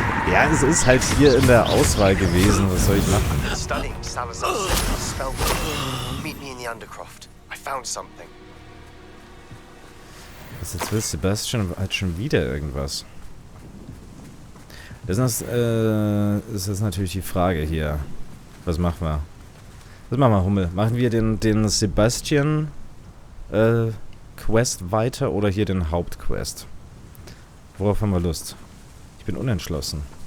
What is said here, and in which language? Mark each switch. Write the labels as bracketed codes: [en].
[de] Ja, es ist halt hier in der Auswahl gewesen. Was soll ich machen? [en] Studying Salazar's spell. Meet me in the Undercroft. I found something. [de] Was jetzt will Sebastian hat schon wieder irgendwas. Das ist natürlich die Frage hier. Was machen wir? Was machen wir, Hummel? Machen wir den Sebastian Quest weiter oder hier den Hauptquest? Worauf haben wir Lust? Ich bin unentschlossen.